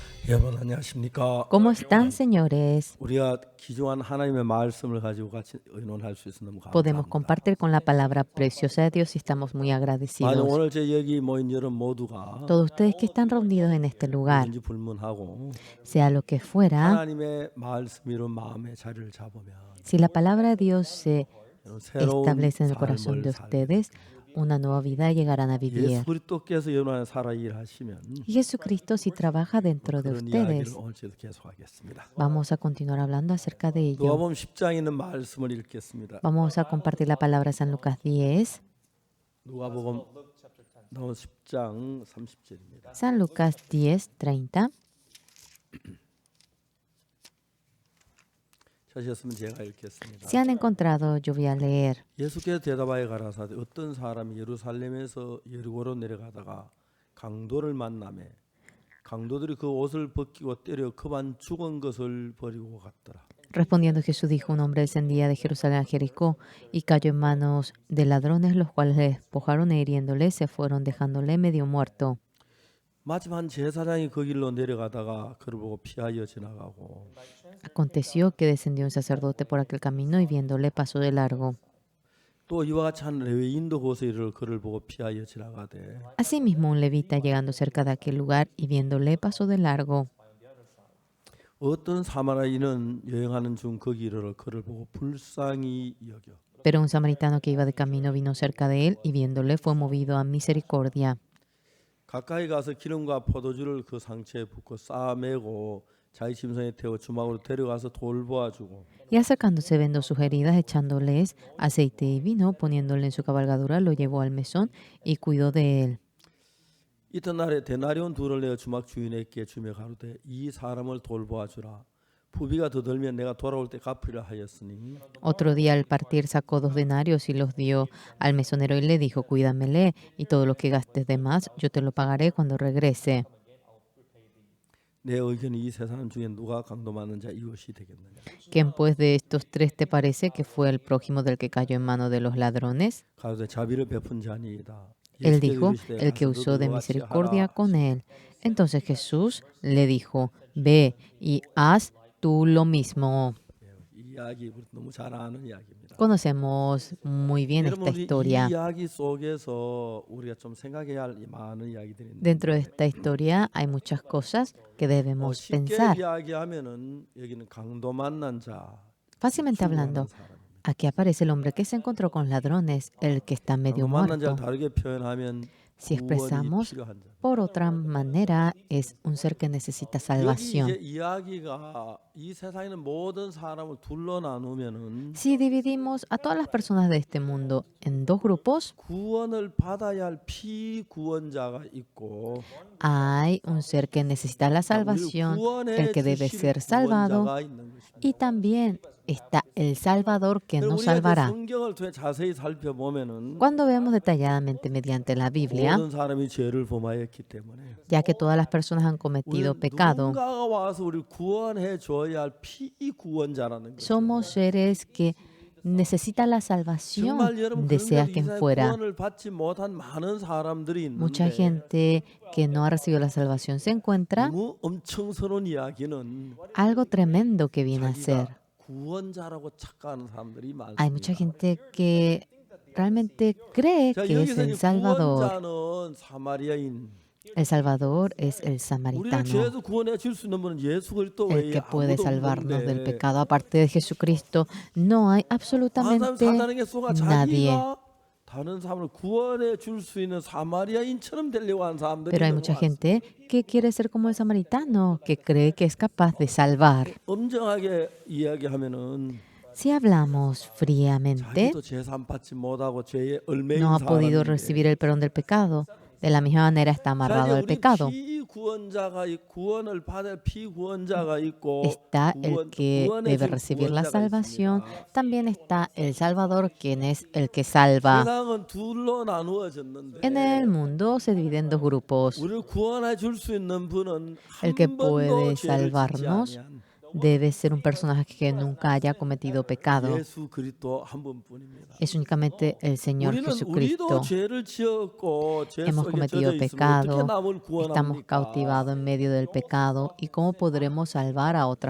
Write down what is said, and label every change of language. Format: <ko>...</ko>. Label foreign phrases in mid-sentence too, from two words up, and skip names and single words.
<ko>여러분 안녕하십니까?</ko> <es>¿Cómo están, señores?</es> <ko>우리가 귀중한 하나님의 말씀을 가지고 같이 의논할 수 있어서 너무</ko> <es>Podemos</es> <ko>감사합니다.</ko> <es>compartir con la palabra preciosa de Dios y estamos muy</es> <ko>만약</ko> <es>agradecidos.</es> <ko>오늘 제 여기 모인 여러분 모두가</ko> <es>Todos ustedes que están reunidos en este lugar,</es> <ko>누군지 불문하고</ko> <es>sea lo que fuera,</es> <ko>하나님의 말씀이 이룬 마음의 자리를 잡으면</ko> <es>si la palabra de Dios se</es> <ko>새로운</ko> <es>establece en el corazón de</es> <ko>삶을 살게</ko> <es>ustedes, una nueva vida llegarán a</es> <ko>예수</ko> <es>vivir.</es> <ko>그리스도께서 여러분 안에 살아 일하시면</ko> <es>Y Jesucristo, si trabaja dentro de</es> <ko>그런 이야기를</ko> <es>ustedes,</es> <ko>오늘 저도 계속하겠습니다.</ko> <es>vamos a continuar hablando acerca de ello.</es> <ko>누가복음 10장에 있는 말씀을 읽겠습니다.</ko> <es>Vamos a compartir la palabra de San Lucas 10.</es> <ko>누가복음 10장 30절입니다.</ko> <es>San Lucas 10, 30.</es> <ko>찾으셨으면 제가 읽겠습니다.</ko> <es>Si han encontrado, yo voy a leer.</es> <ko>예수께서 대답하여 가라사대 어떤 사람이 예루살렘에서 여리고로 내려가다가 강도를 만나매 강도들이 그 옷을 벗기고 때려 그만 죽은 것을 버리고 갔더라.</ko> <es>Respondiendo Jesús dijo, un hombre descendía de Jerusalén a Jericó y cayó en manos de ladrones, los cuales le despojaron e hiriéndole se fueron dejándole medio muerto.</es> <ko>마침 한 제사장이 그 길로 내려가다가 그를 보고 피하여 지나가고</ko> <es>Aconteció que descendió un sacerdote por aquel camino y viéndole pasó de largo.</es> <ko>또 이와 같이 한 레위인도 거기서 이를 그를 보고 피하여 지나가되</ko> <es>Asimismo, un levita llegando cerca de aquel lugar y viéndole pasó de largo.</es> <ko>어떤 사마리아인은 여행하는 중 그 길을 그를 보고 불쌍히 여겨</ko> <es>Pero un samaritano que iba de camino vino cerca de él y viéndole fue movido a misericordia.</es> <ko>가까이 가서 기름과 포도주를 그 상처에 붓고 싸매고 자기 짐승에 태워 주막으로 데려가서 돌보아주고</ko> <es>Y acercándose vendó sus heridas, echándoles aceite y vino, poniéndole en su cabalgadura, lo llevó al mesón y cuidó de él.</es> <ko>이튿날에 데나리온 둘을 내어 주막 주인에게 주며 가로되 이 사람을 돌보아주라 부비가 더 들면 내가 돌아올 때 갚으리라 하였으니</ko> <es>Otro día al partir sacó 2 denarios y los dio al mesonero y le dijo, cuídamele y todo lo que gastes de más, yo te lo pagaré cuando regrese.</es> <ko>내 의견이 이 세 사람 중에 누가 강도 맞는 자 이웃이 되겠느냐</ko> <es>¿Quién pues de estos 3 te parece que fue el prójimo del que cayó en mano de los ladrones?</es> <ko>가로되 자비를 베푼 자니이다</ko> <es>Él dijo, el que usó de misericordia con él. Entonces Jesús le dijo, ve y haz tú lo mismo.</es> <ko>이 이야기 우리 너무 잘 아는 이야기입니다.</ko> <es>Conocemos muy bien esta</es> <ko>여러분 이</ko> <es>historia.</es> <ko>이야기 속에서 우리가 좀 생각해야 할 많은 이야기들이 있는데</ko> <es>Dentro de esta historia hay muchas cosas que debemos</es> <ko>쉽게</ko> <es>pensar.</es> <ko>이야기하면은 여기는 강도 만난 자,</ko> <es>Fácilmente hablando, aquí aparece el hombre que se encontró con ladrones, el que está medio</es> <ko>강도 만난 자</ko> <es>muerto.</es> <ko>다르게 표현하면</ko> <es>Si</es> <ko>구원이</ko> <es>expresamos</es> <ko>필요한 자.</ko> <es>por otra manera, es un ser que necesita</es> <ko>여기</ko> <es>salvación.</es> <ko>이제 이야기가 이 세상에 있는 모든 사람을 둘러 나누면은</ko> <es>Si dividimos a todas las personas de este mundo en 2 grupos,</es> <ko>구원을 받아야 할 피구원자가 있고</ko> <es>hay un ser que necesita la salvación, el que debe ser salvado,</es> <ko>구원자가 있는 것입니다.</ko> <es>y también está el Salvador que</es> <ko>그리고</ko> <es>nos</es> <ko>우리가</ko> <es>salvará.</es> <ko>성경을 통해 자세히 살펴보면은</ko> <es>Cuando vemos detalladamente mediante la Biblia,</es> <ko>모든 사람이 죄를 범하였기 때문에</ko> <es>ya que todas las personas han cometido</es> <ko>우리는</ko> <es>pecado,</es> <ko>누군가가 와서 우리를 구원해 줘야 할 피구원자라는 거죠.</ko> <es>somos seres que necesitan la salvación,</es> <ko>정말 여러분</ko> <es>desea</es> <ko>그런데 이</ko> <es>quien</es> <ko>세상에</ko> <es>fuera.</es> <ko>구원을 받지 못한 많은 사람들이</ko> <es>Mucha</es> <ko>있는데</ko> <es>gente que no ha recibido la salvación se encuentra</es> <ko>너무 엄청스러운 이야기는</ko> <es>algo tremendo que viene a ser.</es> <ko>자기가 구원자라고 착각하는 사람들이</ko> <es>Hay mucha</es> <ko>많습니다.</ko> <es>gente que realmente cree</es> <ko>자,</ko> <es>que es</es> <ko>여기서</ko> <es>el</es> <ko>이</ko> <es>Salvador.</es> <ko>구원자는 사마리아인.</ko> <es>El Salvador es el</es> <ko>우리를</ko> <es>samaritano,</es> <ko>죄에서 구원해 줄 수 있는 분은 예수 그리스도</ko> <es>el</es> <ko>외에</ko> <es>que puede</es> <ko>아무도</ko> <es>salvarnos del</es> <ko>없는데</ko> <es>pecado. Aparte de Jesucristo, no hay absolutamente</es> <ko>사단에게 속아</ko> <es>nadie.</es> <ko>자기가 다른 사람을 구원해 줄 수 있는 사마리아인처럼 되려고 하는 사람들이</ko> <es>Pero hay</es> <ko>있는</ko> <es>mucha</es> <ko>것 같습니다.</ko> <es>gente que quiere ser como el samaritano, que cree que es capaz de salvar.</es> <ko>엄정하게 이야기하면은</ko> <es>Si hablamos fríamente,</es> <ko>자기도 제산 받지 못하고 죄에 얽매인</ko> <es>no ha podido</es> <ko>사람인데</ko> <es>recibir el perdón del pecado. De la misma manera está</es> <ko>자,</ko> <es>amarrado</es> <ko>이제</ko> <es>al</es> <ko>우리</ko> <es>pecado.</es> <ko>피구원자가 구원을 받을 피구원자가 있고</ko> <es>Está el que</es> <ko>구원해</ko> <es>debe</es> <ko>줄</ko> <es>recibir la</es> <ko>구원자가</ko> <es>salvación.</es> <ko>있습니다.</ko> <es>También está el Salvador, quien es el que salva.</es> <ko>세상은 둘로 나누어졌는데</ko> <es>En el mundo se divide en 2 grupos.</es> <ko>우리를 구원해 줄 수 있는 분은</ko> <es>El que</es> <ko>한 번도</ko> <es>puede</es> <ko>죄를 짓지</ko> <es>salvarnos</es> <ko>아니한</ko> <es>debe ser un personaje que nunca haya cometido pecado.</es> <ko>예수 그리스도 한 분뿐입니다.</ko> <es>Es únicamente el Señor</es> <ko>우리도</ko> <es>Jesucristo.</es> <ko>죄를 지었고 죄</ko> <es>Hemos</es> <ko>속에 젖어</ko> <es>cometido</es> <ko>있으면 어떻게</ko> <es>pecado,</es> <ko>남을</ko> <es>estamos</es> <ko>구원합니까?</ko> <es>cautivados en medio del pecado. ¿Y cómo podremos salvar a otras</es>